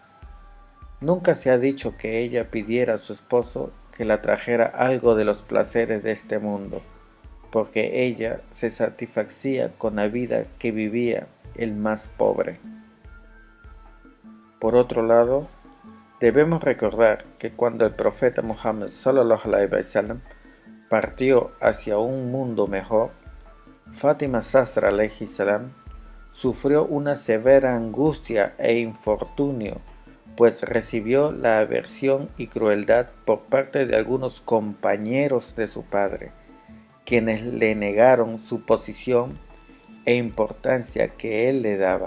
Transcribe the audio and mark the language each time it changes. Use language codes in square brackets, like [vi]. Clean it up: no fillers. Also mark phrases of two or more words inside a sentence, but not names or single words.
[es] Nunca se ha dicho que ella pidiera a su esposo que la trajera algo de los placeres de este mundo, porque ella se satisfacía con la vida que vivía el más pobre. Por otro lado, debemos recordar que cuando el profeta Muhammad [ar] صلى الله عليه وسلم [es] partió hacia un mundo mejor, Fátima Zasra [ar] عليه السلام [es] sufrió una severa angustia e infortunio, pues recibió la aversión y crueldad por parte de algunos compañeros de su padre, quienes le negaron su posición e importancia que él le daba.